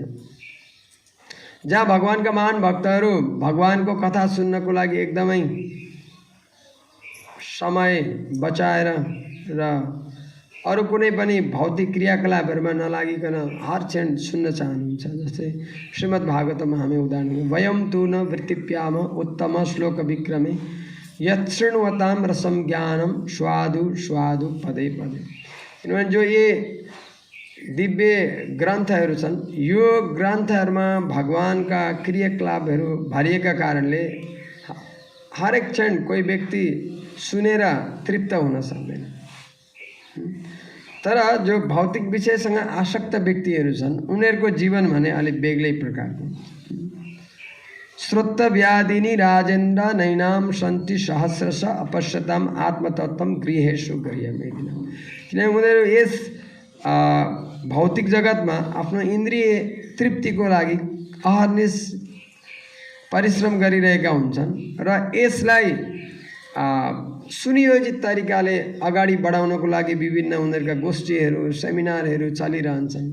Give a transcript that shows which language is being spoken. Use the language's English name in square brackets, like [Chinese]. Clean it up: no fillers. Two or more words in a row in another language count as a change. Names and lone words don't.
[Nepali] जहाँ भगवानका महान भक्तहरू भगवानको कथा सुन्नको लागि एकदमै समय बचाएर र अरू कुनै पनि भौतिक क्रियाकलापहरूमा नलागिकन हर क्षण सुन्न चाहनुहुन्छ। जस्तै श्रीमद् भागवतमा हामी उदाहरण [Sanskrit] वयम तु न वृत्तिप्याम उत्तम श्लोक विक्रमे यत् शृण्वताम रसम ज्ञानम स्वादु स्वादु पदे पदे। [Nepali] किनभने जो ये दिव्य ग्रन्थहरू छन् यो ग्रन्थहरूमा भगवानका क्रियाकलापहरू भरिएका कारणले हरेक क्षण कोही व्यक्ति सुनेर तृप्त हुन सक्दैन। तर जो भौतिक विषयसँग आसक्त व्यक्तिहरू छन् उनीहरूको जीवन भने अलिक बेग्लै प्रकारको। [Sanskrit] श्रोतव्यादिनी राजेन्द्र नैनाम सन्ति सहस्रश अपश्यताम आत्मतत्त्वम गृहेषु गृह्यमेदिना। [Nepali] किनभने उनीहरू यस भौतिक जगतमा आफ्नो इन्द्रिय तृप्तिको लागि अहर्निश परिश्रम गरिरहेका हुन्छन् र यसलाई सुनियोजित तरिकाले अगाडि बढाउनको लागि विभिन्न उनीहरूका गोष्ठीहरू सेमिनारहरू चलिरहन्छन्।